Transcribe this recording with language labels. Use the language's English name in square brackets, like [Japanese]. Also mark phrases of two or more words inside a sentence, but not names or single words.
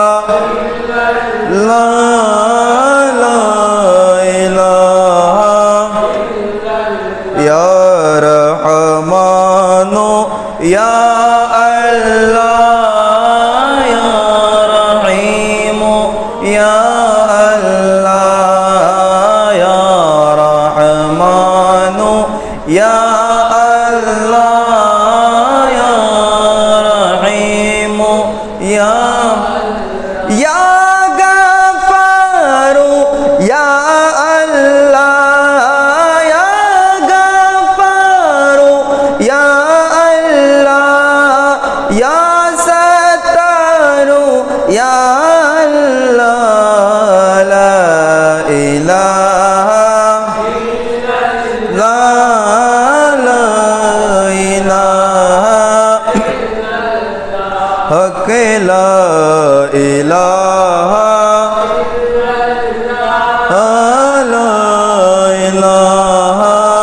[Arabic] لا إله يا رحمن يا الله يا رحيم يا يا الله يا رحيم يا غفار يا الله يا غفار يا الله يا ستار يا الله لا إله حق لا إله لا إله